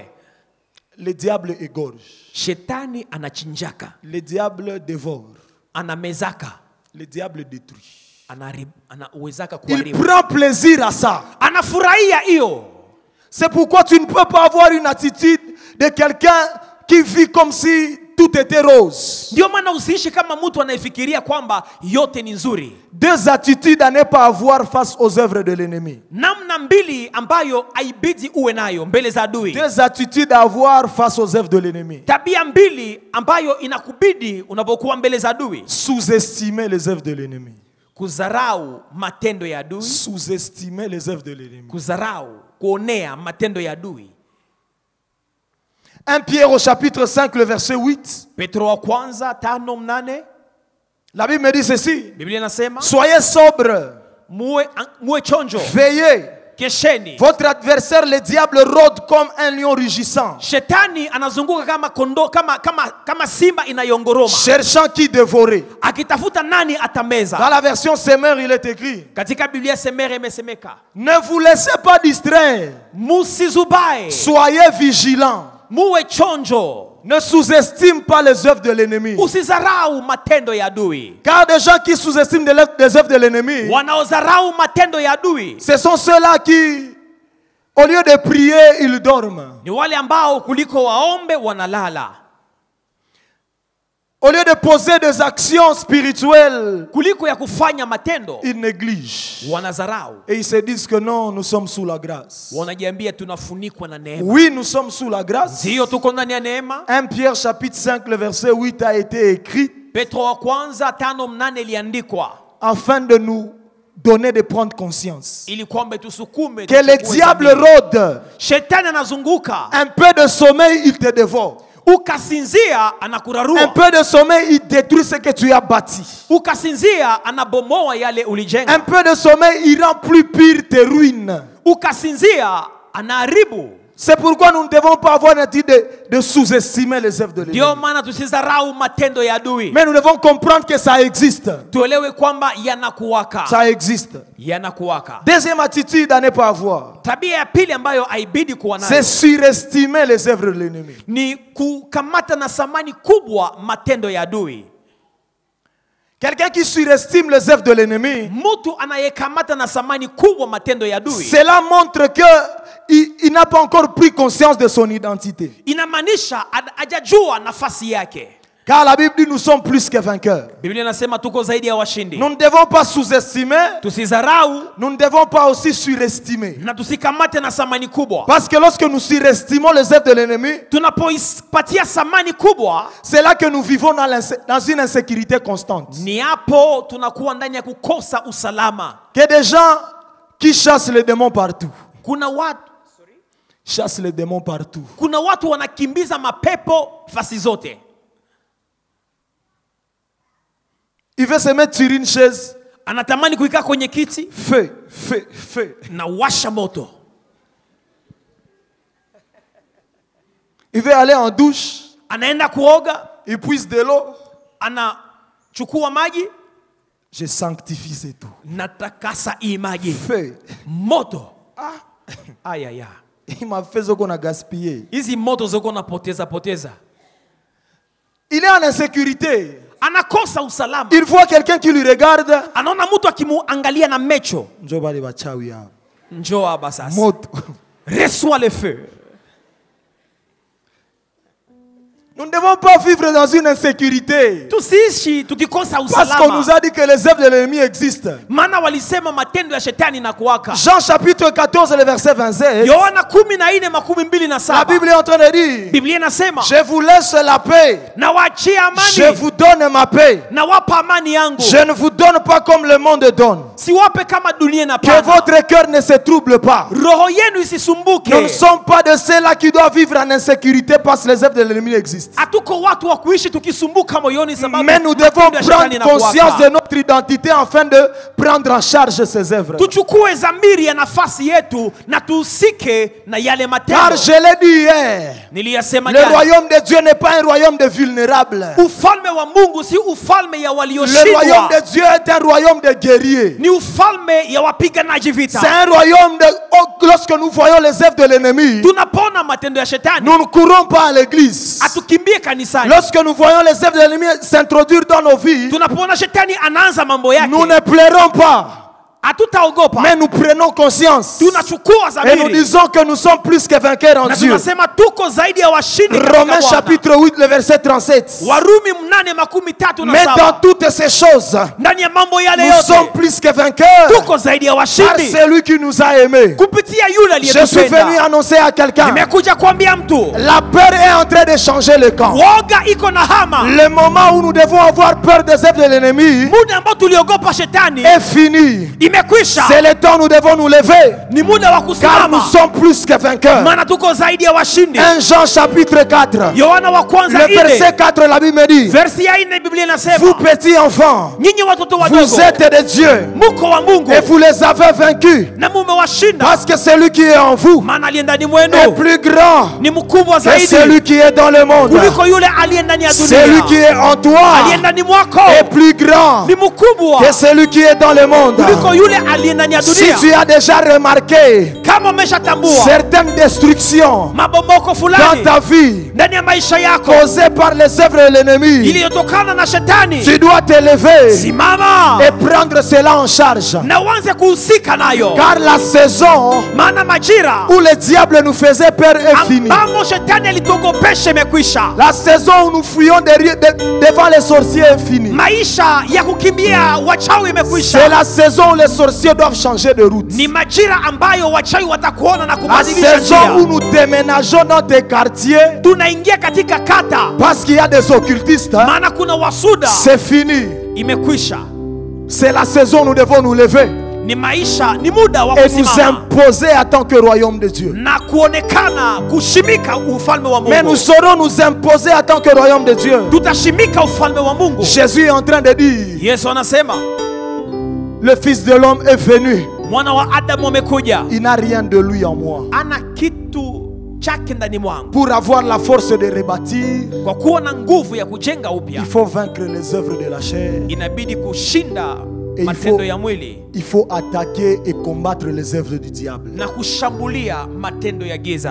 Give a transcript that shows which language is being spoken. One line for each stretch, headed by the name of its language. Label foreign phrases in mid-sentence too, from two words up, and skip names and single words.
French: Le diable égorge.
Swahili: Shetani anachinjaka,
French: Le diable dévore.
Swahili: anamezaka,
French: Le diable détruit.
Swahili: anawezaka
French: Il
Swahili: kuharibu,
French: prend plaisir à ça.
Swahili: anafurahia hiyo.
French: C'est pourquoi tu ne peux pas avoir une attitude de quelqu'un qui vit comme si tout était rose.
Swahili: Ndio maana usiishi kama mtu anayefikiria kwamba yote ni nzuri.
French: Deux attitudes à ne pas avoir face aux œuvres de l'ennemi.
Swahili: Namna mbili ambayo haibidi uwe nayo mbele za adui.
French: Deux attitudes à avoir face aux œuvres de l'ennemi.
Swahili: Tabia mbili ambayo inakubidi unapokuwa mbele za adui.
French: Sous-estimer les œuvres de l'ennemi.
Swahili: Kudharau matendo ya adui.
French: Sous-estimer les œuvres de l'ennemi.
Swahili: Kudharau, kuonea matendo ya adui.
French: 1 Pierre au chapitre 5, le verset 8.
Swahili: Petro wa kwanza 5:8.
French: La Bible me dit ceci.
Swahili: Biblia inasema,
French: Soyez sobres,
Swahili: muwe chonjo,
French: veillez.
Swahili: kesheni.
French: Votre adversaire, le diable, rôde comme un lion rugissant,
Swahili: Shetani anazunguka kama kondoo, kama simba inayongoroma,
French: cherchant qui dévorer.
Swahili: akitafuta nani
French: Dans
Swahili: atameza.
French: la version Semeur, il est écrit:
Swahili: Katika Biblia Semere imesemeka,
French: ne vous laissez pas distraire,
Swahili: musizubae,
French: soyez vigilants.
Swahili: muwe chonjo,
French: Ne sous-estime pas les œuvres de l'ennemi.
Swahili: usizarau matendo ya adui.
French: Car des gens qui sous-estiment les œuvres de l'ennemi,
Swahili: Wanaozarau matendo ya adui
French: ce sont ceux-là qui, au lieu de prier, ils dorment.
Swahili: ni wale ambao kuliko waombe wanalala.
French: Au lieu de poser des actions spirituelles,
Swahili: kuliko ya kufanya matendo,
French: ils négligent.
Swahili: wanazarau.
French: Et ils se disent que non, nous sommes sous la grâce.
Swahili: Wanajiambia tunafunikwa na neema.
French: Oui, nous sommes sous la grâce.
Swahili: Ndiyo tuko ndani ya neema.
French: 1 Pierre chapitre 5, le verset 8 a été écrit
Swahili: Petro wa kwanza 5:8 iliandikwa
French: afin de nous donner de prendre conscience
Swahili: ili kwamba tusukume
French: que le diable rôde.
Swahili: Shetani anazunguka.
French: Un peu de sommeil, il te dévore.
Swahili: Ukasinzia anakurarua.
French: Un peu de sommeil, il détruit ce que tu as bâti.
Swahili: Ukasinzia anabomoa yale ulijenga.
French: Un peu de sommeil, il rend plus pire tes ruines.
Swahili: Ukasinzia anaharibu.
French: C'est pourquoi nous ne devons pas avoir l'attitude de sous-estimer les œuvres de l'ennemi.
Swahili: Ndio maana tusidharau matendo ya adui.
French: Mais nous devons comprendre que ça existe.
Swahili: Tuelewe kwamba yanakuwaka.
French: Ça existe.
Swahili: Yanakuwaka.
French: Deuxième attitude à ne pas avoir,
Swahili: Tabia ya pili ambayo haibidi kuwa nayo
French: c'est surestimer les œuvres de l'ennemi.
Swahili: ni kukamata na thamani kubwa matendo ya adui.
French: Quelqu'un qui surestime les œuvres de l'ennemi,
Swahili: Mtu anayekamata na thamani kubwa matendo ya adui,
French: cela montre que il n'a pas encore pris conscience de son identité.
Swahili: inamaanisha hajajua nafasi yake.
French: Car la Bible dit nous sommes plus que vainqueurs.
Swahili: Biblia inasema tuko zaidi ya washindi.
French: Nous ne devons pas sous-estimer,
Swahili: Tusidharau
French: nous ne devons pas aussi surestimer.
Swahili: na tusikamate na thamani kubwa.
French: Parce que lorsque nous surestimons les œuvres de l'ennemi,
Swahili: Tunapoipatia thamani kubwa,
French: c'est là que nous vivons dans une insécurité constante.
Swahili: ni hapo tunakuwa ndani ya kukosa usalama.
French: Que des gens qui chassent les démons partout,
Swahili: Kuna
French: chassent les démons partout.
Swahili: watu wanakimbiza mapepo fasi zote.
French: Il veut se mettre sur une chaise,
Swahili: Anatamani kuikaa kwenye kiti
French: feu, feu, feu.
Swahili: na washa moto.
French: Il veut aller en douche,
Swahili: Anaenda kuoga,
French: il puise de l'eau.
Swahili: anachukua maji,
French: Je sanctifie c'est tout.
Swahili: natakasa hii maji.
French: Feu.
Swahili: Moto. Ayaya.
French: Il m'a fait ce qu'on a gaspillé.
Swahili: Hizi moto zoko napoteza.
French: Il est en insécurité.
Swahili: Anakosa usalama.
French: Il voit quelqu'un qui lui regarde.
Swahili: Anaona mtu akimuangalia na mecho. Njoo hapa sasa. Moto.
French: Reçois le feu. Nous ne devons pas vivre dans une insécurité.
Swahili: Tusiishi tukikosa
French: Parce qu'on nous
Swahili: usalama.
French: a dit que les œuvres de l'ennemi existent.
Swahili: Maana walisema matendo ya shetani na kuwaka.
French: Jean chapitre 14, le verset 27.
Swahili: Yohana 14:27.
French: La Bible est en train de dire,
Swahili: Biblia inasema,
French: je vous laisse la paix.
Swahili: na waachia amani.
French: Je vous donne ma paix.
Swahili: Na wapa amani yangu.
French: Je ne vous donne pas comme le monde donne.
Swahili: Siwape kama dunia
French: Que
Swahili: inapana.
French: votre cœur ne se trouble pas.
Swahili: Roho yenu isisumbuke.
French: Nous ne sommes pas de ceux-là qui doivent vivre en insécurité parce que les œuvres de l'ennemi existent.
Swahili: Hatuko watu wa kuishi tukisumbuka moyoni sababu
French: Mais nous devons
Swahili: matendo ya shetani
French: prendre conscience de
Swahili: inakuwaka.
French: notre identité afin de prendre en charge ces œuvres.
Swahili: Tuchukue dhamiri ya nafasi yetu na tuhusike na yale matendo.
French: Car je l'ai dit hier,
Swahili: Niliyasema
French: le
Swahili: jana.
French: royaume de Dieu n'est pas un royaume de vulnérables.
Swahili: Ufalme wa Mungu si ufalme ya
French: Le royaume
Swahili: walioshindwa.
French: de Dieu est un royaume de guerriers.
Swahili: Ni ufalme ya wapiganaji vita.
French: C'est un royaume de... Lorsque nous voyons les œuvres de l'ennemi,
Swahili: Tunapona matendo ya shetani,
French: nous ne courons pas à l'église.
Swahili: atukimbie kanisani.
French: Lorsque nous voyons les œuvres de l'ennemi s'introduire dans nos vies,
Swahili: Tunapoona shetani anaanza mambo yake,
French: nous ne pleurons pas,
Swahili: hatutaogopa.
French: mais nous prenons conscience.
Swahili: Tunachukua
French: Et nous
Swahili: dhamiri.
French: disons que nous sommes plus que vainqueurs en
Swahili: Na
French: Dieu.
Swahili: tunasema tuko zaidi ya washindi katika Romains Bwana.
French: chapitre 8, le verset 37.
Swahili: Warumi 8:37.
French: Mais dans toutes ces choses,
Swahili: Ndani ya mambo yale
French: nous sommes
Swahili: yote
French: plus que vainqueurs
Swahili: tuko zaidi ya
French: par
Swahili: washindi
French: celui qui nous a aimés.
Swahili: kupitia yule
French: Je suis venu
Swahili: aliyetupenda.
French: annoncer à quelqu'un,
Swahili: Nimekuja kuambia mtu,
French: la peur est en train de changer le camp.
Swahili: woga iko na hama.
French: Le moment où nous devons avoir peur des œuvres de l'ennemi
Swahili: Muda ambao tuliogopa shetani
French: est fini.
Swahili: imekwisha.
French: C'est le temps où nous devons nous lever,
Swahili: Ni muda wa
French: car nous
Swahili: kusimama,
French: sommes plus que vainqueurs.
Swahili: maana tuko zaidi ya washindi.
French: 1 Jean chapitre 4,
Swahili: Yohana wa kwanza
French: le verset 4 4, la Bible me dit,
Swahili: versi ya 4 Biblia
French: vous
Swahili: inasema,
French: petits enfants,
Swahili: nyinyi watoto
French: vous
Swahili: wadogo
French: êtes de Dieu
Swahili: muko wa Mungu
French: et vous les avez vaincus,
Swahili: na mumewashinda,
French: parce que celui qui est en vous
Swahili: maana aliye ndani
French: est
Swahili: mwenu
French: plus grand
Swahili: ni mkubwa
French: que
Swahili: zaidi
French: celui qui est dans le monde.
Swahili: kuliko yule aliye ndani ya
French: Celui qui
Swahili: dunia.
French: est en toi
Swahili: Aliye ndani mwako
French: est plus grand
Swahili: ni mkubwa
French: que celui qui est dans le monde.
Swahili: kuliko yule aliye ndani ya
French: Si
Swahili: dunia.
French: tu as déjà remarqué
Swahili: Kama umeshatambua
French: certaines destructions
Swahili: mabomoko
French: dans
Swahili: fulani
French: ta vie
Swahili: ndani ya maisha yako
French: causées par les œuvres de l'ennemi,
Swahili: iliyotokana na shetani,
French: tu dois te lever
Swahili: simama
French: et prendre cela en charge.
Swahili: na uanze kuhusika nayo,
French: Car la saison
Swahili: maana majira
French: où le diable nous faisait peur est finie.
Swahili: ambamo shetani alituogopesha imekwisha.
French: La saison où nous fuyons devant les sorciers est finie.
Swahili: Maisha ya kukimbia wachawi imekwisha.
French: C'est la saison où les sorciers doivent changer de route.
Swahili: Ni majira ambayo wachawi watakuona na
French: La
Swahili: kubadilisha
French: saison où
Swahili: njia.
French: nous déménageons dans tes quartiers
Swahili: Tunaingia katika kata,
French: parce qu'il y a des occultistes, hein,
Swahili: maana kuna wasuda,
French: c'est fini.
Swahili: imekwisha.
French: C'est la saison où nous devons nous lever
Swahili: Ni maisha, ni muda wa
French: et nous
Swahili: kusimama
French: imposer en tant que royaume de Dieu.
Swahili: na kuonekana kushimika ufalme wa
French: Mais nous
Swahili: Mungu.
French: saurons nous imposer en tant que royaume de Dieu.
Swahili: Tutashimika ufalme wa Mungu.
French: Jésus est en train de dire,
Swahili: Yesu anasema
French: le Fils de l'homme est venu.
Swahili: mwana wa Adamu amekuja,
French: Il n'a rien de lui en moi.
Swahili: ana kitu chake ndani mwangu.
French: Pour avoir la force de rebâtir,
Swahili: Kwa kuwa na nguvu ya kujenga upya,
French: il faut vaincre les œuvres de la chair.
Swahili: inabidi kushinda
French: Et
Swahili: matendo ya mwili
French: il faut attaquer et combattre les œuvres du diable.
Swahili: na kushambulia matendo ya giza.